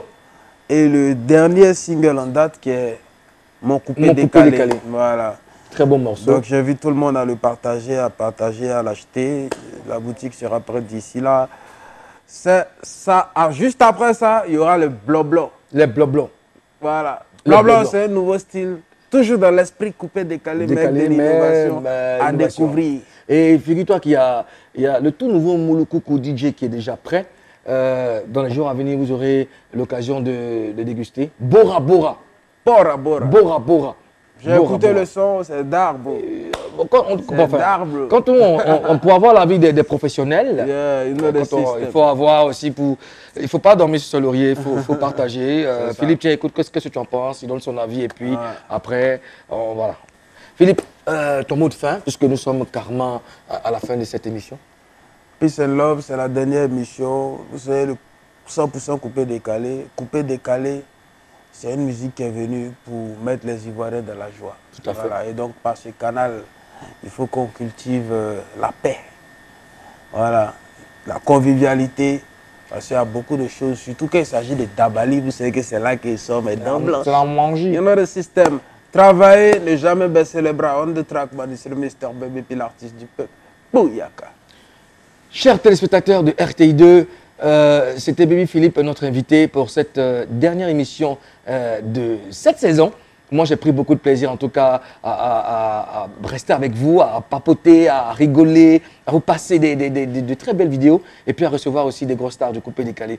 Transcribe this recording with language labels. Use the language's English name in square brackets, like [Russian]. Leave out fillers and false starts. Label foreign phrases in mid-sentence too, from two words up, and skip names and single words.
[French] Et le dernier single en date qui est Mon coupé décalé. Voilà. Très bon morceau. Donc j'invite tout le monde à le partager, à l'acheter. La boutique sera prête d'ici là. Juste après ça, il y aura le blo-blo. Les blo-blo. Voilà. Le Blo-blo, blo-blo. c'est un nouveau style. Toujours dans l'esprit coupé décalé, mais de l'innovation à découvrir. Et figure-toi qu'il y a le tout nouveau Mouloukoukou DJ qui est déjà prêt. Dans les jours à venir, vous aurez l'occasion de déguster. Bora Bora. Bora Bora. Bora Bora. J'ai écouté le son, c'est d'arbre. Quand on peut avoir l'avis des professionnels, il faut avoir aussi il ne faut pas dormir sur ce laurier, il faut partager. Philippe, tiens, écoute, qu'est-ce que tu en penses? Il donne son avis et puis après, voilà. Philippe, ton mot de fin, puisque nous sommes carrément à la fin de cette émission. [English] Peace and Love, [French] c'est la dernière émission. Vous savez, le 100% coupé décalé. Coupé décalé, c'est une musique qui est venue pour mettre les Ivoiriens dans la joie. Tout à fait. Et donc, par ce canal, il faut qu'on cultive la paix. Voilà. La convivialité. Parce qu'il y a beaucoup de choses, surtout quand il s'agit de Dabali, vous savez que c'est là qu'ils sont, mais dans blanc. C'est la manger. Il y en a le système. Travailler, ne jamais baisser les bras. [English] On the track, man, [French] c'est le Mr. Baby, puis l'artiste du peuple. Bouyaka. Chers téléspectateurs de RTI2, c'était Baby Philippe, notre invité pour cette dernière émission de cette saison. Moi, j'ai pris beaucoup de plaisir, en tout cas, à rester avec vous, à papoter, à rigoler, à vous passer de très belles vidéos et puis à recevoir aussi des grosses stars du coupé décalé.